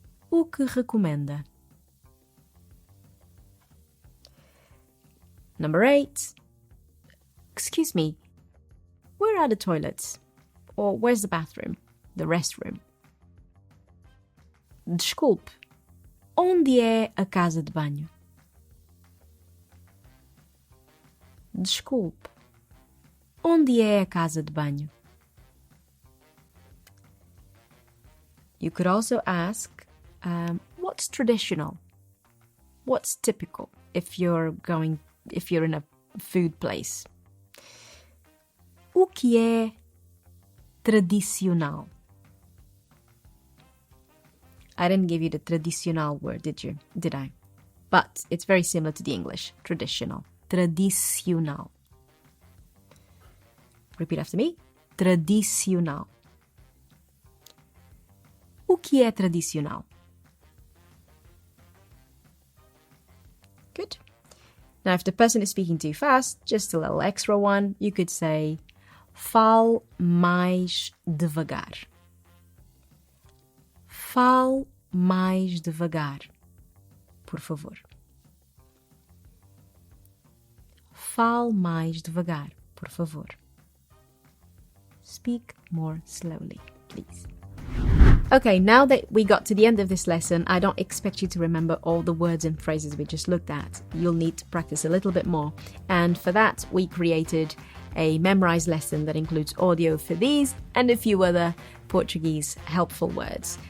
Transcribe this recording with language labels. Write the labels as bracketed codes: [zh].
[pt] O que recomenda? [en] Number 8. Excuse me, where are the toilets? Or where's the bathroom? The restroom. [pt] Desculpe, onde é a casa de banho? Desculpe, onde é a casa de banho? [en] You could also ask, what's traditional? What's typical if you're in a food place? [pt] O que é tradicional? [en] I didn't give you the tradicional word, did I? But it's very similar to the English, traditional. [pt] Tradicional. [en] Repeat after me. Tradicional. [pt] O que é tradicional? [en] Good. Now, if the person is speaking too fast, just a little extra one, you could say, [pt] fale mais devagar. Fale mais devagar, por favor. Fale mais devagar, por favor. [en] Speak more slowly, please. Okay, now that we got to the end of this lesson, I don't expect you to remember all the words and phrases we just looked at. You'll need to practice a little bit more. And for that, we created a memorized lesson that includes audio for these and a few other Portuguese helpful words.